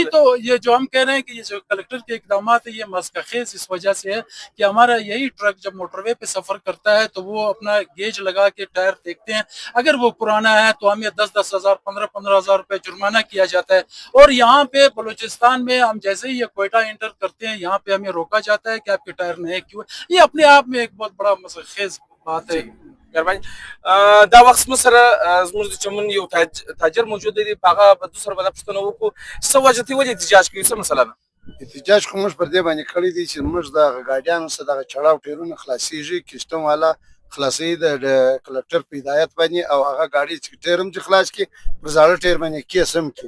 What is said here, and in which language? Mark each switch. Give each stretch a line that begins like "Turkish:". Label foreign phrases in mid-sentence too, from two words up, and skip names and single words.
Urdu: یہی تو یہ جو ہم کہہ رہے ہیں کہ یہ جو کلکٹر کے اقدام ہے یہ مسکخیز اس وجہ سے ہے کہ ہمارا یہی ٹرک جب موٹروے پے سفر کرتا ہے تو وہ اپنا گیج لگا کے ٹائر دیکھتے ہیں. اگر وہ پرانا ہے تو ہمیں 10-10 ہزار 15-15 ہزار روپے جرمانہ کیا جاتا ہے. اور یہاں پے بلوچستان میں ہم جیسے ہی یہ کوئٹہ انٹر کرتے ہیں یہاں پے ہمیں روکا جاتا ہے کہ آپ کے ٹائر نئے کیوں. یہ اپنے آپ میں ایک بہت بڑا مسکخیز بات ہے.
Pashto: مهرباني. دا وخت مصر زموږ د چمن یو تاجر موجود دی، هغه په دوسر باندې پښتنه وکړو څه وجه تی ولې احتجاج کوي، څه مسله ده؟ احتجاج خو موږ پر دې باندې کړی دی چې موږ د ګاډیانو سره دغه چړاو ټیرونه خلاصېږي، کسټم والا خلاصوي د کلکټر په هدایت باندې، او هغه ګاډي چې ټیر هم چې خلاص کړي پر زاړه ټیر باندې کیس هم کړي.